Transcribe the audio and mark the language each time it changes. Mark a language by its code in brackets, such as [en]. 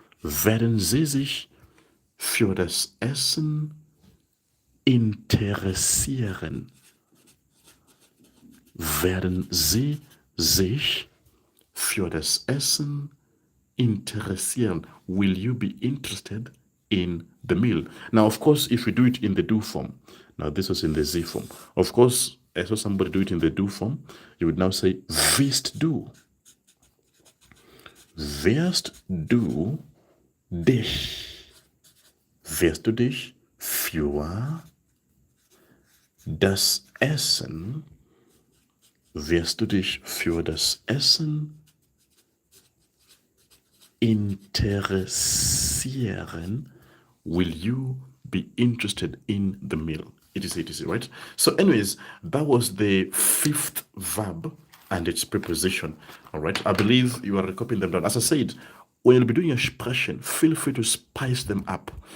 [de] Werden Sie sich für das Essen interessieren? Werden Sie sich für das Essen interessieren? [en] Will you be interested in the meal. Now, of course, if we do it in the do form, now this was in the Z form. Of course, I saw somebody do it in the do form. You would now say, [de] wirst du. Wirst du dich. Wirst du dich für das Essen, wirst du dich für das Essen interessieren? [en] Will you be interested in the meal? Etc., right? So anyways, that was the fifth verb and its preposition. All right, I believe you are copying them down. As I said, when you'll be doing your expression, feel free to spice them up.